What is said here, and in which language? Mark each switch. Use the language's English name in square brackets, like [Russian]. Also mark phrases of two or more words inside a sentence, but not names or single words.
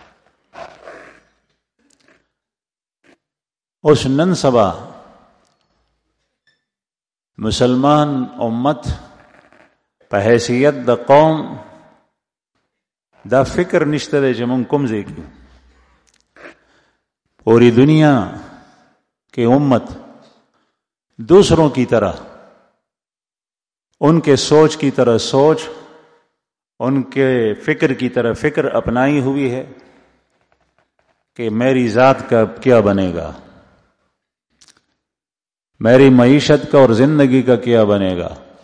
[Pashto] اوس نن سبا مسلمان امت په حیثیت د قوم دا فکر نشته دی چې مونږ کوم ځای کې [Urdu] پوری دنیا کے امت دوسروں کی طرح، ان کے سوچ کی طرح سوچ، ان کے فکر کی طرح فکر اپنائی ہوئی ہے کہ میری ذات کا کیا بنے گا، میری معیشت کا اور زندگی کا کیا بنے گا،